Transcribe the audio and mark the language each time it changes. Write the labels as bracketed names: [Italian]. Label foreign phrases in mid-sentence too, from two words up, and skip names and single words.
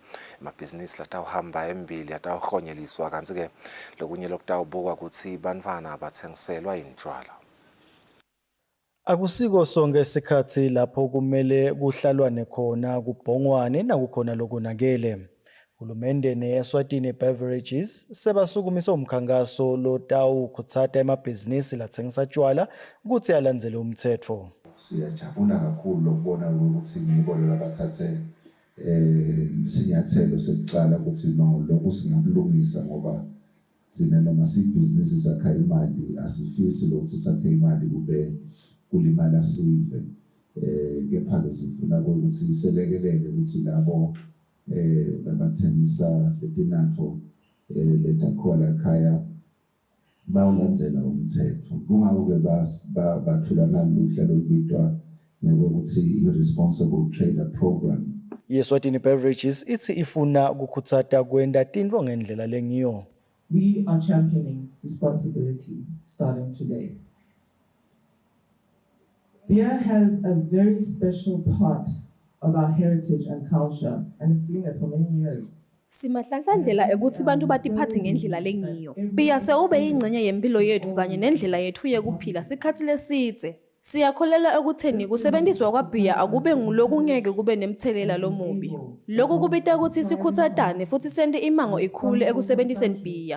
[Swati] Emabhizinisi latawuhamba embili atawuhonyeliswa kanti-ke lokunye lokutawubukwa kutsi bantfwana batsengiselwa yintjwala. Akusiko sonke isikhathi lapho kumele kuhlalwane khona kubhongwane nakukhona lokunakele. Uhulumende ne-Eswatini Beverages sebasukumise umkhankaso lotawukhutsata emabhizinisi latsengisa tshwala ukuthi alandzele umtsetfo. Siyajabula kakhulu ukubona ukuthi ngiyibona labathathe isinyathelo sokuqala ukuthi no lokhu singakulungisa ngoba sina noma sibhizinisi sakha imali asifisi ukuthi sakhe imali kube kulimala sive kepha-ke sifuna ukuthi selekelele ukuthi labo labathengisa letinatfo letakhiwa ekhaya bawulandzela umthetho. Kungako-ke bathula nalolu hlelo olubitwa ngokuthi i-Responsible Trader Program. I-Eswatini Beverages ithi ifuna ukukhuthata kwenda tintfo ngendlela lengiyo. [English] We are championing responsibility starting today. Beer has a very special part of our heritage and culture, and it's been there for many years. [Swati] Simahlandlela ukuthi bantu batiphathe ngendlela lengiyo. Biya sewube ingcenye yempilo yethu kanye nendlela yethu yekuphila sikhathi lesitse. Siyakholela ekutheni kusebenziswa kwabhiya akube ngulokungeke kube nemthelela lomubi. Lokhu kubita ukuthi sikhuthatane futhi sende imango ikhulu ekusebenziseni bhiya.